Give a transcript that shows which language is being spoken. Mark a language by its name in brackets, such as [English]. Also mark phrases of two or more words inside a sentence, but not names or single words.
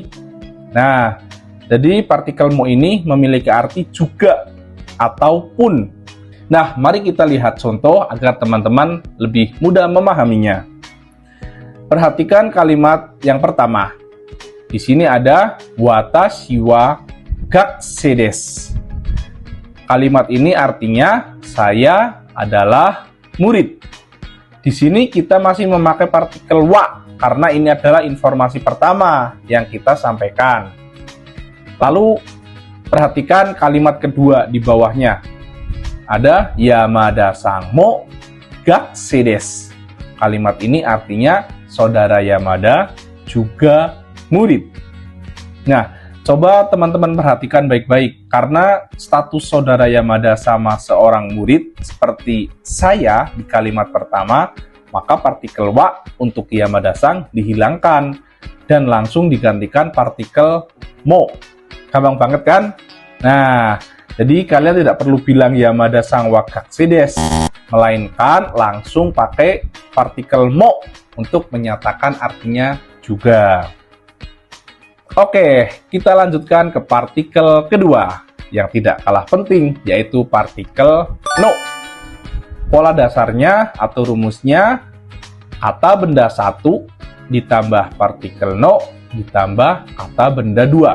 [Indonesian] Nah, jadi partikel mo ini memiliki arti juga ataupun. Nah, mari kita lihat contoh agar teman-teman lebih mudah memahaminya. Perhatikan kalimat yang pertama. Di sini ada [Japanese] 私は学生です. [Indonesian] Kalimat ini artinya saya adalah murid. Di sini kita masih memakai partikel wa karena ini adalah informasi pertama yang kita sampaikan. Lalu perhatikan kalimat kedua di bawahnya. [Japanese] Ada 山田さんも学生です. [Indonesian] Kalimat ini artinya saudara Yamada juga murid. Nah, coba teman-teman perhatikan baik-baik, karena status saudara Yamada sama seorang murid seperti saya di kalimat pertama, maka partikel wa untuk Yamada-san dihilangkan dan langsung digantikan partikel mo. Gampang banget kan? Nah, jadi kalian tidak perlu bilang [Japanese] 山田さんは学生です, [Indonesian] melainkan langsung pakai partikel mo untuk menyatakan artinya juga. Oke, kita lanjutkan ke partikel kedua yang tidak kalah penting, yaitu partikel no. Pola dasarnya atau rumusnya, kata benda 1 ditambah partikel no ditambah kata benda 2.